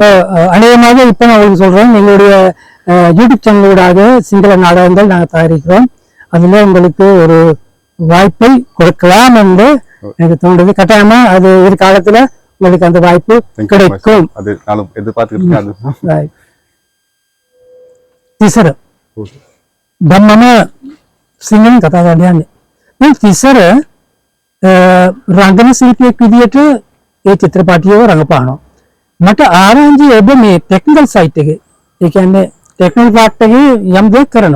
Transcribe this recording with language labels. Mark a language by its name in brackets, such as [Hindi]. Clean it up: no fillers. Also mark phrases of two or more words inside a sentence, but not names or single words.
[Tamil] அநேகமாக இப்ப நான் உங்களுக்கு சொல்றேன், எங்களுடைய யூடியூப் சேனலோடாக சிங்கள நாடகங்கள் நாங்கள் தயாரிக்கிறோம். அதுல உங்களுக்கு ஒரு வாய்ப்பை கொடுக்கலாம் என்று எனக்கு தோன்றது. கட்டாயமா அது ஒரு காலத்துல உங்களுக்கு அந்த வாய்ப்பு கிடைக்கும். அது நானும் எதிர்பார்த்துக்கிட்டு [Sinhala] තිසර ධම්මම සිංහලෙන් කතා කරන්න යන්නේ. මේ තිසර රංගන ශිල්පියෙක් විදියට ඒ චිත්‍රපටියව රඟපානවා. මට ආරංචි ඔබ මේ [English] technical site [Sinhala] එකේ, ඒ කියන්නේ [English] technical part [Sinhala] එකේ යම් දෙයක් කරනවා.